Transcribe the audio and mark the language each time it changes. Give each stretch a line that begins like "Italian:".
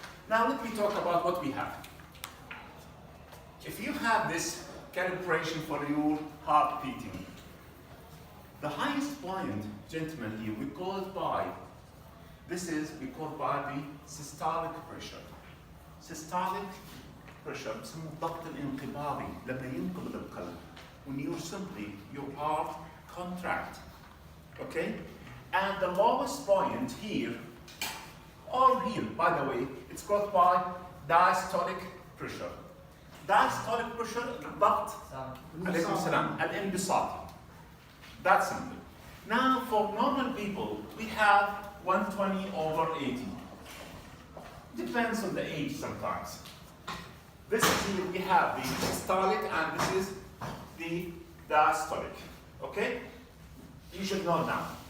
English: Now let me talk about what we have. If you have this calibration for your heart beating, the highest point, gentlemen, here, we call it by, we call it by the systolic pressure. Systolic pressure,
Arabic: بسموه الضغط الانقباضي لما ينقبض القلب.
English: When you simply, your heart contract. Okay? And the lowest point here, or here, by the way, it's called by diastolic pressure. Diastolic pressure,
Arabic: الضغط عليكم السلام الانبساطي.
English: That's simple. Now, for normal people, we have 120/80. Depends on the age sometimes. This is here we have the systolic and this is the the diastolic. Okay? You should know now.